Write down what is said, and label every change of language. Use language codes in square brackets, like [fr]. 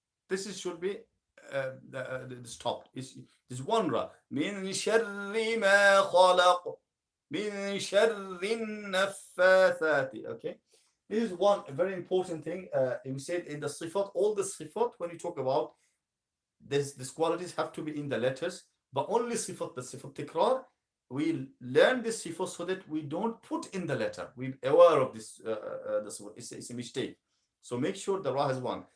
[en] This is should be stopped. It's one ra. [ar] من شر ما خلق من شر النفاثات. [en] Okay, this is one very important thing. We said in the sifat, all the sifat, when you talk about these qualities have to be in the letters, but only sifat, the sifat tikrar, we learn this sifat so that we don't put in the letter. We're aware of this. It's a mistake. So make sure the ra has one.